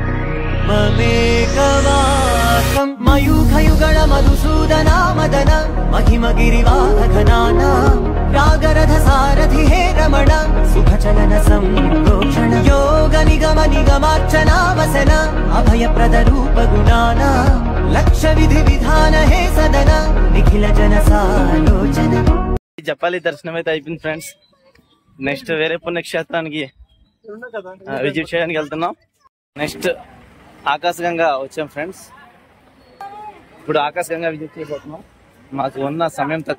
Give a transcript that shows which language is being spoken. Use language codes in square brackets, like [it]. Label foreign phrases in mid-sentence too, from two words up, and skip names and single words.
[sa] ममेकवासं मयूखयुगल मधुसूदना मदन महिमगिरिवाहघनाना रागरथ सारथि हे रमण सुखचलन संप्रोक्षण योग निगम निगमार्चना वसन अभयप्रद रूप गुणाना लक्ष्य विधि विधान हे सदन निखिल जन सालोचन. [te] జపాలి దర్శనం అయితే అయిపోయింది ఫ్రెండ్స్. నెక్స్ట్ వేరే పుణ్యక్షేత్రానికి విజిట్ చేయడానికి వెళ్తున్నాం. నెక్స్ట్ ఆకాశగంగా వచ్చాం ఫ్రెండ్స్. ఇప్పుడు ఆకాశగంగా విజిట్ చేయబోతున్నాం. మాకు ఉన్న సమయం తక్కువ.